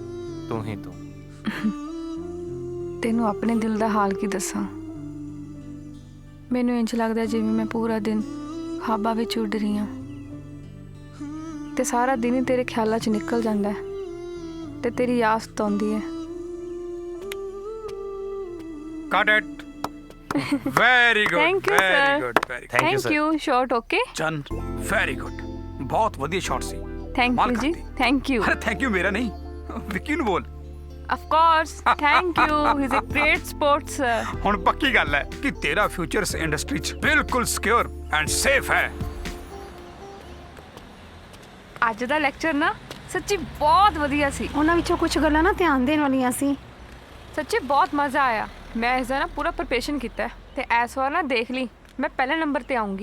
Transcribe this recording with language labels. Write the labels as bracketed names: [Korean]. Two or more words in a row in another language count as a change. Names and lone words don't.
[Punjabi] ਤੈਨੂੰ ਆਪਣੇ ਦਿਲ ਦਾ ਹਾਲ ਕੀ ਦੱਸਾਂ? ਮੈਨੂੰ ਇੰਝ ਲੱਗਦਾ ਜਿਵੇਂ ਮੈਂ ਪੂਰਾ ਦਿਨ ਖਾਬਾਂ ਵਿੱਚ ਉੱਡ ਰਹੀ ਹਾਂ, ਤੇ ਸਾਰਾ ਦਿਨ ਹੀ ਤੇਰੇ ਖਿਆਲਾਂ 'ਚ ਨਿਕਲ ਜਾਂਦਾ ਹੈ, ਤੇ ਤੇਰੀ ਯਾਦ ਸਤਾਉਂਦੀ ਹੈ। [English] Got it. Very good. Thank you, very sir. good. Very good. Thank you. Short okay? ਚੰਨ very good. [Punjabi] ਬਹੁਤ ਵਧੀਆ ਸ਼ਾਟ ਸੀ। [English] Thank you ਜੀ। Thank you. [Punjabi] ਅਰੇ [English] thank you [Punjabi] ਮੇਰਾ ਨਹੀਂ, ਵਿੱਕੀ ਨੂੰ ਬੋਲ। [English] Of course. Thank you. He's a great sports sir. [Punjabi] ਹੁਣ ਪੱਕੀ ਗੱਲ ਹੈ ਕਿ ਤੇਰਾ ਫਿਊਚਰ ਇਸ ਇੰਡਸਟਰੀ 'ਚ ਬਿਲਕੁਲ [English] secure and safe [Punjabi] ਹੈ। ਅੱਜ ਦਾ ਲੈਕਚਰ ਨਾ ਸੱਚੀ ਬਹੁਤ ਵਧੀਆ ਸੀ। ਉਹਨਾਂ ਵਿੱਚੋਂ ਕੁਝ ਗੱਲਾਂ ਨਾ ਧਿਆਨ ਦੇਣ ਵਾਲੀਆਂ ਸੀ। ਸੱਚੀ ਬਹੁਤ ਮਜ਼ਾ ਆਇਆ। ਮੈਂ ਇਸ ਦਾ ਨਾ ਪੂਰਾ ਪ੍ਰਿਪਰੇਸ਼ਨ ਕੀਤਾ ਤੇ ਇਸ ਵਾਰ ਨਾ ਦੇਖ ਲਈ, ਮੈਂ ਪਹਿਲੇ ਨੰਬਰ ਤੇ ਆਉਂਗੀ।